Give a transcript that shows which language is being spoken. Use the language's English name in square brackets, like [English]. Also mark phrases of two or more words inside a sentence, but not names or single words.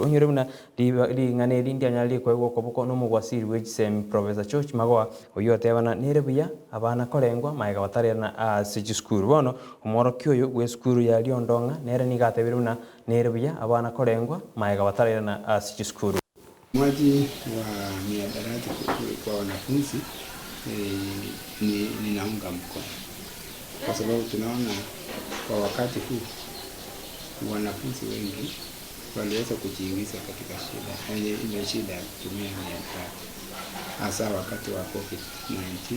[Gusii] Onyore buna ring'ana eri ndianyara koegwa okoboko na omogwasiri bwa echisembi Professor George Magoha oywo otebana nere buya abana korengwa maega batarairana ase chisukuru. Bono omworokia oyo bwa esukuru ya Riondong'a nere niga atebire buna nere buya abana korengwa maega batarairana ase chisukuru. [Swahili] Utoaji wa mihadarati kwa wanafunzi ninaunga mkono kwa sababu tunaona kwa wakati huu wanafunzi wengi waliweza kujiingiza katika shida ya kutumia mihadarati, hasa wakati wa COVID-19.